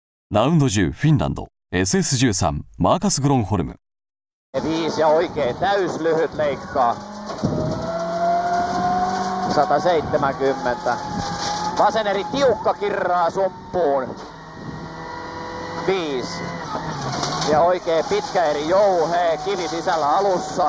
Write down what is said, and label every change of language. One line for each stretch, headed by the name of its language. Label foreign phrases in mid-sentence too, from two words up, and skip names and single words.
Japanese: ラウンド10フィンランド SS13 マーカス・グロンホルム。
Finnish: 5 ja oikein täyslyhyt leikkaa. 170. Vasen eri tiukka kirraa sumppuun. 5. Ja oikein pitkä eri jouhee, kivi sisällä alussa.